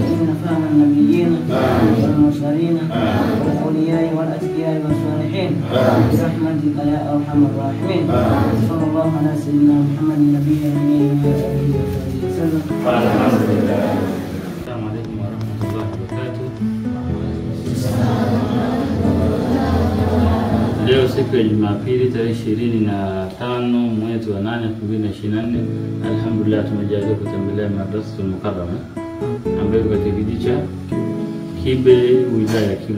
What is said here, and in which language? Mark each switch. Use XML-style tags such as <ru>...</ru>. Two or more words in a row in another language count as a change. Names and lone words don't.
<ar>وزدنا فهم النبيين والمرسلين والأولياء والأتقياء والصالحين برحمتك يا أرحم الراحمين. صلى الله على سيدنا محمد النبي الأمين وعلى آله وصحبه وسلم. السلام عليكم ورحمة الله وبركاته.</ar> <sw>Leo siku ya Jumapili tarehe 25 mwezi wa 8 2024. Alhamdulillah tumejaliwa kutembelea madrasa Mukarrama ambayo katika kijiji cha Kibe wilaya ya Kilwa.</sw>